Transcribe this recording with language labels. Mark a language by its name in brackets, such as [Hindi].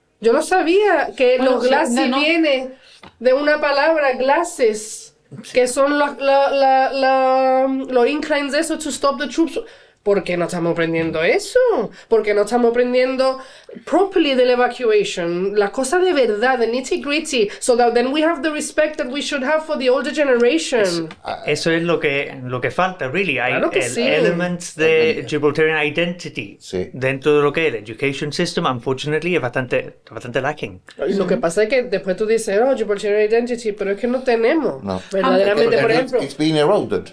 [Spanish] Yo no sabía que los glacis viene de una palabra, glasses, que son los inclines de eso, [English] to stop the troops. [Spanish] ¿Por qué no estamos aprendiendo eso? ¿Por qué no estamos aprendiendo [English] properly the evacuation? [Spanish] La cosa de verdad, [English] the nitty gritty, so that then we have the respect that we should have for the older generation. [Spanish] Eso es lo que falta, really. Hay Claro que sí. elements de Gibraltarian identity dentro de lo que es el education system, unfortunately, es bastante lacking. Y lo que pasa es que después tú dices, Gibraltarian identity, pero es que no tenemos. No. Verdaderamente, por ejemplo. [English] It's been eroded.